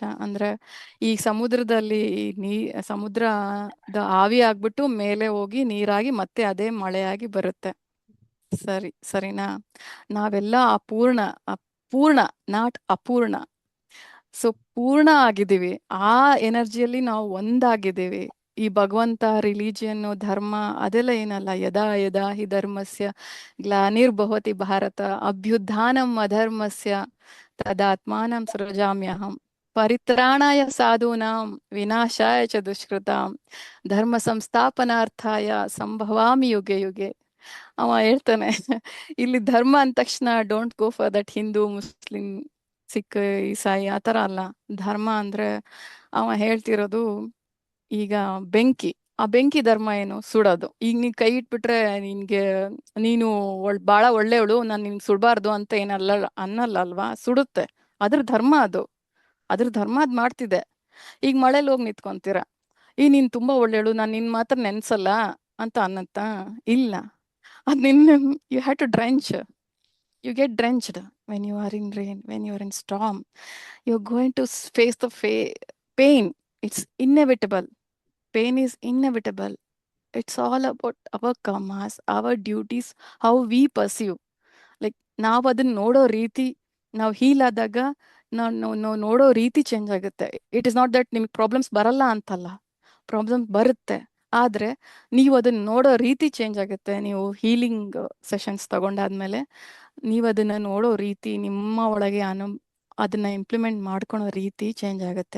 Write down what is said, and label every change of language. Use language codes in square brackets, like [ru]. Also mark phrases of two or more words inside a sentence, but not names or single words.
[kn] ಅಂದ್ರೆ ಈ ಸಮುದ್ರದಲ್ಲಿ ಸಮುದ್ರದ ಆವಿ ಆಗ್ಬಿಟ್ಟು ಮೇಲೆ ಹೋಗಿ ನೀರಾಗಿ ಮತ್ತೆ ಅದೇ ಮಳೆಯಾಗಿ ಬರುತ್ತೆ. ಸರಿನಾ? ನಾವೆಲ್ಲ ಪೂರ್ಣ ನಾಟ್ ಅಪೂರ್ಣ. ಸೊ ಪೂರ್ಣ ಆಗಿದ್ದೀವಿ. ಆ ಎನರ್ಜಿಯಲ್ಲಿ ನಾವು ಒಂದಾಗಿದ್ದೀವಿ. ಈ ಭಗವಂತ, ರಿಲಿಜಿಯನ್, ಧರ್ಮ ಅದೆಲ್ಲ ಏನಲ್ಲ. [sa] ಯದಾ ಹಿ ಧರ್ಮಸ್ಯ ಗ್ಲಾನಿರ್ಭವತಿ ಭಾರತ ಅಭ್ಯುತ್ಥಾನಂ ಅಧರ್ಮಸ್ಯ ತದಾತ್ಮಾನಂ ಸೃಜಾಮ್ಯಹಂ ಪರಿತ್ರಾಣಾಯ ಸಾಧೂನಾಂ ವಿನಾಶಾಯ ಚ ದುಷ್ಕೃತಾಂ ಧರ್ಮ ಸಂಸ್ಥಾಪನಾರ್ಥಾಯ ಸಂಭವಾಮಿ ಯುಗೆ ಯುಗೆ. [kn] ಅವ ಹೇಳ್ತಾನೆ, ಇಲ್ಲಿ ಧರ್ಮ ಅಂದ ತಕ್ಷಣ [en] don't go for that [kn] ಹಿಂದೂ, ಮುಸ್ಲಿಂ, ಸಿಖ್, ಈಸಾಯಿ ಆ ಥರ ಅಲ್ಲ. ಧರ್ಮ ಅಂದ್ರೆ ಅವ ಹೇಳ್ತಿರೋದು, ಈಗ ಆ ಬೆಂಕಿ ಧರ್ಮ ಏನು? ಸುಡೋದು. ಈಗ ನೀನ್ ಕೈ ಇಟ್ಬಿಟ್ರೆ ನೀನು ಬಾಳ ಒಳ್ಳೆಯವಳು, ನಾನು ನಿನ್ ಸುಡಬಾರ್ದು ಅಂತ ಅನ್ನಲ್ಲ ಅಲ್ವಾ? ಸುಡುತ್ತೆ. ಅದ್ರ ಧರ್ಮ ಅದ್ ಮಾಡ್ತಿದೆ. ಈಗ ಮಳೇಲಿ ಹೋಗಿ ನಿಂತ್ಕೊಂತೀರ, ಈಗ ನೀನ್ ತುಂಬಾ ಒಳ್ಳೆಯವಳು, ನಾನು ನಿನ್ ಮಾತ್ರ ನೆನ್ಸಲ್ಲ ಅಂತ ಅನ್ನತ್ತಾ? ಇಲ್ಲ. ಅದ್ [en] you had to drench. You get drenched when you are in rain, when you are in storm. You're going to face the pain. It's inevitable. Pain is inevitable. It's all about our karmas, our duties, how we pursue. Like, [kn] ನಾವು ಅದನ್ನ ನೋಡೋ ರೀತಿ, ನಾವು ಹೀಲ್ ಆದಾಗ ನಾವು ನೋಡೋ ರೀತಿ ಚೇಂಜ್ ಆಗುತ್ತೆ. [en] it is not that [kn] ನಿಮ್ಗೆ ಪ್ರಾಬ್ಲಮ್ಸ್ ಬರಲ್ಲ ಅಂತಲ್ಲ, ಪ್ರಾಬ್ಲಮ್ಸ್ ಬರುತ್ತೆ. ಆದ್ರೆ ನೀವು ಅದನ್ನ ನೋಡೋ ರೀತಿ ಚೇಂಜ್ ಆಗುತ್ತೆ. ನೀವು [en] healing sessions [kn] ತಗೊಂಡಾದ್ಮೇಲೆ ನೀವು ಅದನ್ನ ನೋಡೋ ರೀತಿ, ನಿಮ್ಮ ಒಳಗೆ ಅದನ್ನ ಇಂಪ್ಲಿಮೆಂಟ್ ಮಾಡ್ಕೊಳೋ ರೀತಿ ಚೇಂಜ್ ಆಗುತ್ತೆ.